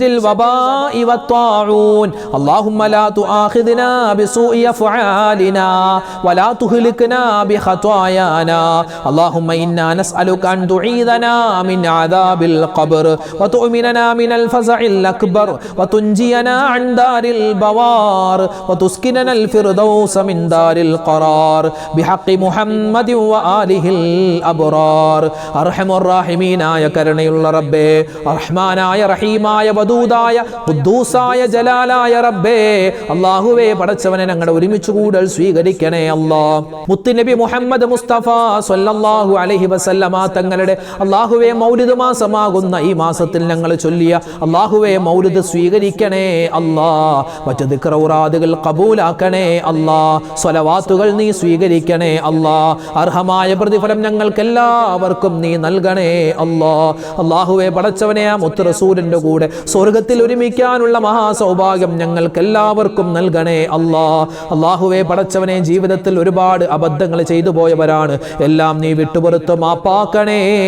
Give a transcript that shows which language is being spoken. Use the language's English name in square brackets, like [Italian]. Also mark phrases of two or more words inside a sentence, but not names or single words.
[Arabic] الوباء والطاعون اللهم لا تؤاخذنا بسوء أفعالنا ولا تهلكنا بخطايانا اللهم إنا نسألك أن تعيذنا من عذاب القبر وتؤمننا من الفزع الأكبر وتنجينا عن دار البوار وتسكننا الفردوس من دار القرار بحق محمد وآله الأبرار أرحم الراحمين يا كرنيل ربي رحمانا يا رحيما يا ودودا يا قدوسا يا جلالا يا ربي الله [Malayalam] പടച്ചവനെ ഞങ്ങളുടെ ഒരുമിച്ച് കൂടൽ സ്വീകരിക്കണേ അല്ലാഹ് മുത്തുനബി മുഹമ്മദ് മുസ്തഫ [Arabic] صلى الله عليه وسلم [Malayalam] തങ്ങളുടെ അല്ലാഹുവേ മൗലിദ് മാസമാകുന്ന ഈ മാസത്തിൽ ഞങ്ങൾ ചൊല്ലിയ അല്ലാഹുവേ മൗലിദ് സ്വീകരിക്കണേ അല്ലാഹ് മറ്റ് ദിക്റൗറാദുകൾ ഖബൂലാക്കണേ അല്ലാഹ് സ്വലവാത്തുകൾ നീ സ്വീകരിക്കണേ അല്ലാഹ് അർഹമായ പ്രതിഫലം ഞങ്ങൾക്ക് എല്ലാവർക്കും നീ നൽകണേ അല്ലാഹ് അല്ലാഹുവേ പടച്ചവനെ ആ മുത്ത് റസൂലിന്റെ കൂടെ സ്വർഗ്ഗത്തിൽ ഒരുമിക്കാനുള്ള മഹാസൗഭാഗ്യം ഞങ്ങൾക്ക് എല്ലാവർക്കും നൽകണേ അല്ലാഹ് അല്ലാഹുവേ പടച്ചവനെ ജീവിതത്തിൽ ഒരുപാട് അബദ്ധങ്ങൾ ചെയ്തു പോയവരാണ് എല്ലാം നീ വിട്ടുപുറത്ത് മാപ്പാക്കണേ